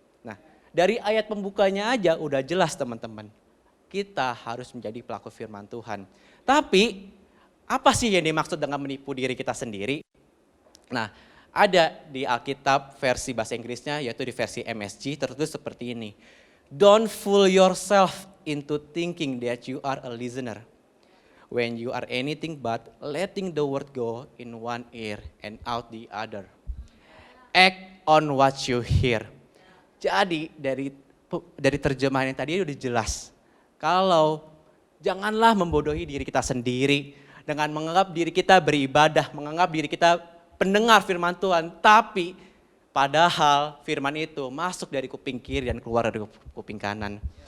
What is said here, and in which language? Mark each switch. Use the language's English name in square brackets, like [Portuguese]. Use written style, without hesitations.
[Indonesian] Nah, dari ayat pembukanya aja udah jelas teman-teman. Kita harus menjadi pelaku firman Tuhan. Tapi, apa sih yang dimaksud dengan menipu diri kita sendiri? Nah, ada di Alkitab versi bahasa Inggrisnya, yaitu di versi MSG, tertulis seperti ini. [English] Don't fool yourself into thinking that you are a listener. When you are anything but letting the word go in one ear and out the other. Act on what you hear. [Indonesian] Jadi dari terjemahan yang tadi udah jelas. Kalau janganlah membodohi diri kita sendiri dengan menganggap diri kita beribadah, menganggap diri kita pendengar firman Tuhan, tapi padahal firman itu masuk dari kuping kiri dan keluar dari kuping kanan.